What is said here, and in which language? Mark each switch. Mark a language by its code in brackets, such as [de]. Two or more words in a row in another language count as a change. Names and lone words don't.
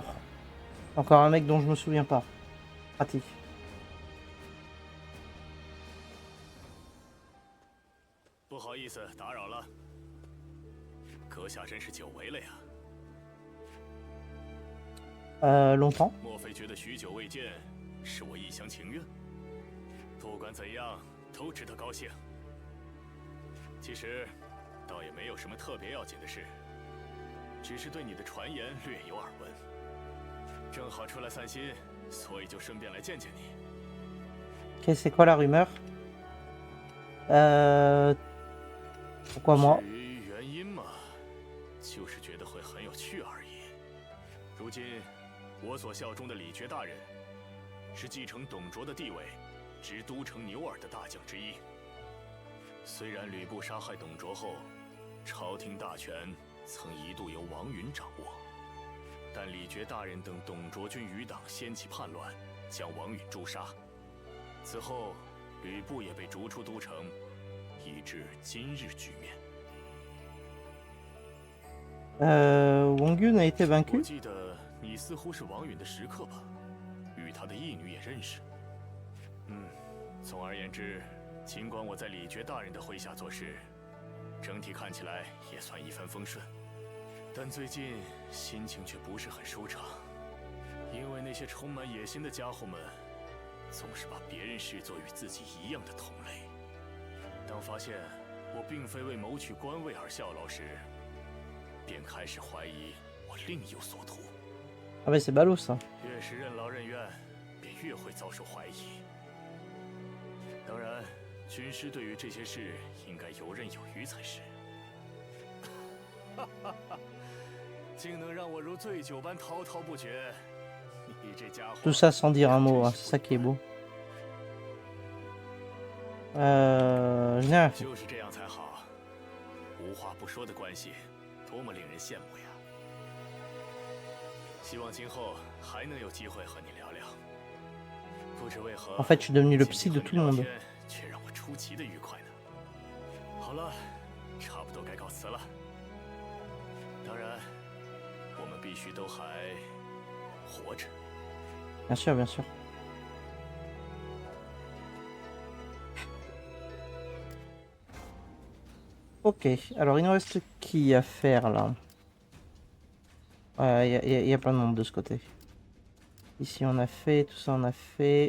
[fr] Encore un mec dont je me souviens pas. Pratique. Longtemps. [zh] 莫非觉得许久未见，是我一厢情愿？不管怎样，都值得高兴。其实，倒也没有什么特别要紧的事，只是对你的传言略有耳闻，正好出来散心，所以就顺便来见见你。 [fr] Ok, c'est quoi la rumeur? Pourquoi moi? [zh] 至于原因嘛，就是觉得会很有趣而已。如今。我所效忠的李傕大人，是继承董卓的地位，执都城牛耳的大将之一。虽然吕布杀害董卓后，朝廷大权曾一度由王允掌握，但李傕大人等董卓军余党掀起叛乱，将王允诛杀。此后，吕布也被逐出都城，以致今日局面。 [fr] Wang Yun a été vaincu. [zh] 我记得。你似乎是王允的食客吧？与他的义女也认识。总而言之，尽管我在李傕大人的麾下做事，整体看起来也算一帆风顺，但最近心情却不是很舒畅，因为那些充满野心的家伙们，总是把别人视作与自己一样的同类。当发现我并非为谋取官位而效劳时，便开始怀疑我另有所图。 [fr] Ah mais c'est ballot ça. [zh] 越是任劳任怨，便越会遭受怀疑。当然，军师对于这些事应该游刃有余才是。竟能让我如醉酒般滔滔不绝，你这家伙。 [fr] Tout ça sans dire un mot, hein, c'est ça qui est beau. Général. [zh] 就是这样才好，无话不说的关系，多么令人羡慕呀！希望今后还能有机会和你聊聊。不知为何 [fr] En fait, je suis devenu le psy de tout le monde. [zh] 却让我出奇的愉快呢。好了，差不多该告辞了。当然，我们必须都还活着。 [fr] Bien sûr, bien sûr. Ok, alors il nous reste qui à faire là? Il y a plein de monde de ce côté. Ici on a fait, tout ça on a fait.